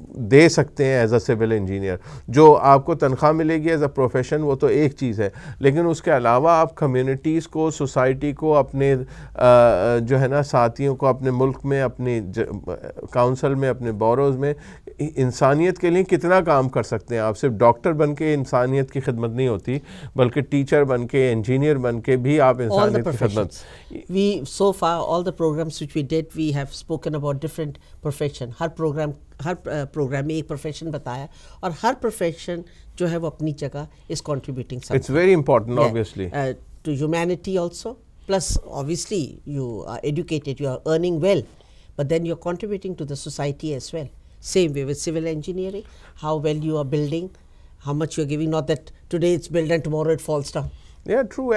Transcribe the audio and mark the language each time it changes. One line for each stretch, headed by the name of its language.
Urdu: دے سکتے ہیں
English: as a civil engineer
Urdu: جو آپ کو تنخواہ ملے گی
English: as a profession
Urdu: وہ تو ایک چیز ہے لیکن اس کے علاوہ آپ کمیونٹیز کو سوسائٹی کو اپنے جو ہے نا ساتھیوں کو اپنے ملک میں اپنی کاؤنسل میں اپنے بوروز میں انسانیت کے لیے کتنا کام کر سکتے ہیں آپ صرف ڈاکٹر بن کے انسانیت کی خدمت نہیں ہوتی بلکہ ٹیچر بن کے انجینئر بن کے بھی آپ
English: all the
Urdu: انسانیت کی خدمت
English: professions. We so far all the programs which we did, we have spoken about different profession.
Urdu: Hare programme میں ایک پروفیشن بتایا اور ہر پروفیشن جو ہے وہ اپنی جگہ
English: is contributing something. It's very important Yeah. obviously. To humanity also. Plus, obviously, you are educated, you are earning well, but then you're contributing to the society as well. Same way with civil engineering, how well you are building, how much you're giving. Not that today it's built and tomorrow it falls down. Yeah, true.